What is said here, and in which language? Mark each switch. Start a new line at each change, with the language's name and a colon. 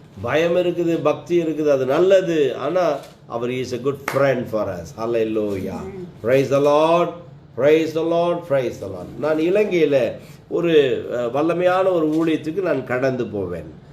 Tamil: பயம் இருக்குது, பக்தி இருக்குது, அது நல்லது. ஆனா அவர்
English: Is a good friend for us. Hallelujah. Praise the Lord. Praise the Lord. Praise the Lord.
Tamil: நான் இலங்கையில ஒரு வல்லமையான ஒரு ஊழியத்துக்கு நான் கடந்து போவேன்.